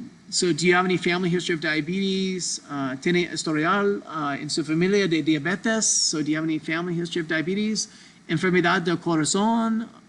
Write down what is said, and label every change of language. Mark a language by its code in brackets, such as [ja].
[en] So do you have any family history of diabetes? [es] ¿Tiene historial en su familia de diabetes? [en] So do you have any family history of diabetes? [es] Enfermedad del corazón?